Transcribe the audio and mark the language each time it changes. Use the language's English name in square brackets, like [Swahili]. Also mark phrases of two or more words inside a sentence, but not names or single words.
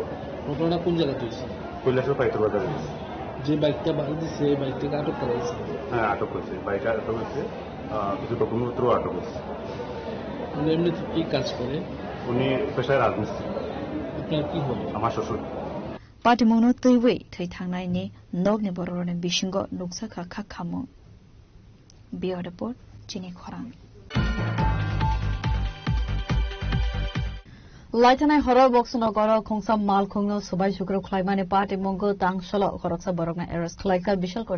[Bangla] ঘটনা কোন জায়গাতে হয়েছে কৈলাসহর বাইতুর বাজার যে বাইকটা বাড়ি দিচ্ছে এই বাইকটাকে আটক করা হয়েছে হ্যাঁ আটক হয়েছে বাইক আটক হয়েছে কিছু ডকুমেন্টপত্র আটক হয়েছে উনি এমনি কি কাজ করে উনি পেশায় রাজমিস্ত্রি আপনার কি হবে আমার শ্বশুর [Kok Borok] Patimono teiwe thei thangnai ni nokni bororone bishingo nuksaka khakhamu [English] Bureau Report, [Kok Borok] Chini Khorang. Laitanai [English] horror box [Kok Borok] no goro khongsa malkhungno subai shukro khlaimani party mongo tangsalo khoroksa borokna arrest khlaika Bishalkor